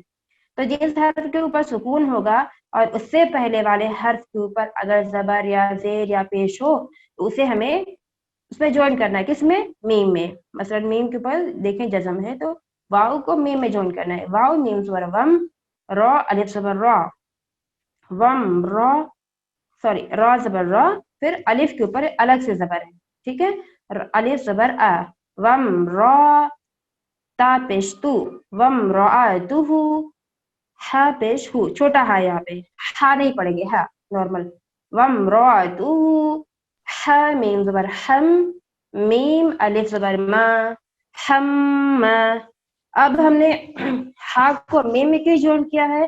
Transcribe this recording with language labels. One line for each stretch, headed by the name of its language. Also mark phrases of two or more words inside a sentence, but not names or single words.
Urdu: تو جس حرف کے اوپر سکون ہوگا اور اس سے پہلے والے حرف کے اوپر اگر زبر یا زیر یا پیش ہو تو اسے ہمیں اس میں جوائن کرنا ہے. کس میں؟ میم میں. مثلا میم کے اوپر دیکھیں جزم ہے تو واو کو میم میں جوائن کرنا ہے. واو میم زبر وم, را الف زبر را, وم را, سوری را زبر را, پھر الف کے اوپر الگ سے زبر ہے, ٹھیک ہے, الف زبر ا, وم را تا پیش تو, وم رآتہ, ہا پیش ہو, چھوٹا ہا, یہاں پہ ہا نہیں پڑیں گے, ہا نارمل. وم رآتہ, ہا میم زبر ہم, میم الف زبر ما, ہم. اب ہم نے ہا کو میم میں کیوں جوائن کیا ہے؟